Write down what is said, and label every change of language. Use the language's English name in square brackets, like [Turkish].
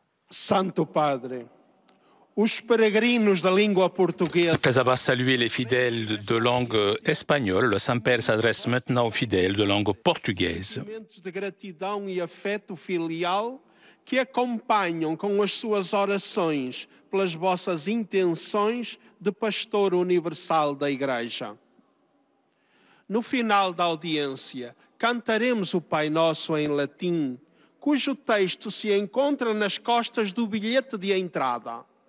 [Portuguese] Santo Padre, os peregrinos da língua portuguesa. [French] Après avoir salué les fidèles de langue espagnole, le Saint-Père s'adresse maintenant aux fidèles de langue portugaise. [Portuguese] Sentimentos de gratidão e afeto filial que acompanham com as suas orações pelas vossas intenções de pastor universal da Igreja. No final da audiência, cantaremos o Pai Nosso em latim, cujo texto se encontra nas costas do bilhete de entrada.